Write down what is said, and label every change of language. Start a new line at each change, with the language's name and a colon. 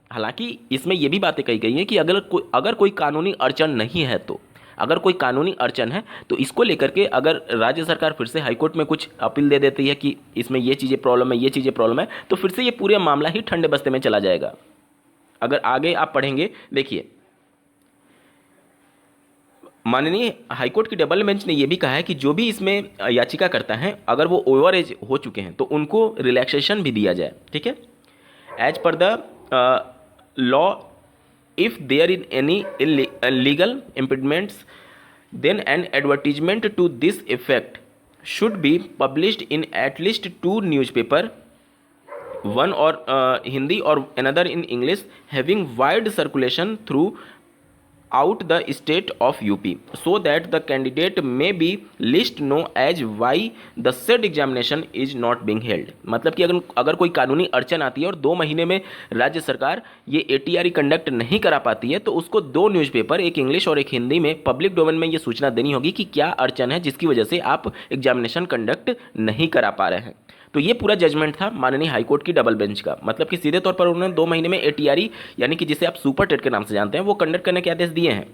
Hindi: हालांकि इसमें ये भी बातें कही गई हैं कि अगर कोई कानूनी अड़चन नहीं है, तो अगर कोई कानूनी अड़चन है तो इसको लेकर के अगर राज्य सरकार फिर से हाईकोर्ट में कुछ अपील दे देती है कि इसमें ये चीज़ें प्रॉब्लम है, ये चीज़ें प्रॉब्लम है, तो फिर से ये पूरा मामला ही ठंडे बस्ते में चला जाएगा। अगर आगे आप पढ़ेंगे, देखिए माननीय हाईकोर्ट की डबल बेंच ने यह भी कहा है कि जो भी इसमें याचिका करता है, अगर वो ओवर एज हो चुके हैं तो उनको रिलैक्सेशन भी दिया जाए। ठीक है,
English: As per the law, if there is any legal impediments, then an advertisement to this effect should be published in at least 2 newspaper, one or Hindi or another in English, having wide circulation throughout the state of UP, so that the candidate may be least know as why the said examination is not being held।
Hindi: मतलब कि अगर कोई कानूनी अड़चन आती है और 2 महीने में राज्य सरकार ये ATRE कंडक्ट नहीं करा पाती है, तो उसको 2 न्यूज़पेपर, एक इंग्लिश और एक हिंदी में, पब्लिक डोमेन में ये सूचना देनी होगी कि क्या अड़चन है जिसकी वजह से आप एग्जामिनेशन कंडक्ट नहीं करा पा रहे हैं। तो ये पूरा जजमेंट था माननीय हाईकोर्ट की डबल बेंच का। मतलब कि सीधे तौर पर उन्होंने 2 महीने में ATRE यानी कि जिसे आप सुपर टेट के नाम से जानते हैं वो कंडक्ट करने के आदेश दिए हैं।